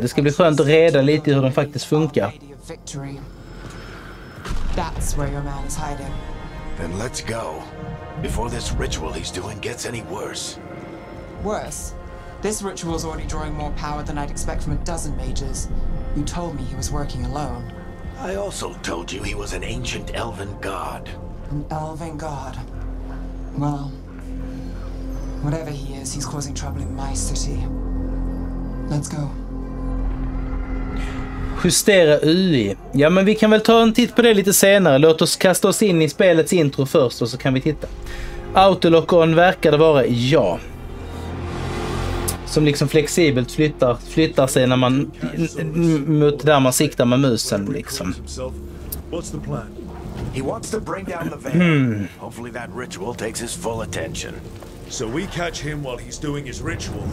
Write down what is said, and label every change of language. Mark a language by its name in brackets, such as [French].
[Swedish] Det ska bli skönt att reda lite hur den faktiskt funkar. [English] That's where your man is hiding. Then let's go. Before this ritual he's doing gets any worse. Worse? This ritual's already drawing more power than I'd expect from a dozen mages. You told me he was working alone. I also told you he was an ancient elven god. An elven god? Well, whatever he is, he's causing trouble in my city. Let's go. [Swedish] Justera UI. Ja, men vi kan väl ta en titt på det lite senare. Låt oss kasta oss in i spelets intro först och så kan vi titta. Autolock-on verkar det vara ja. Som liksom flexibelt flyttar sig när man mot där man siktar med musen liksom. [English] What's the plan? He wants to bring down the veil. Hopefully that ritual takes his full attention. So we catch him while he's doing his ritual.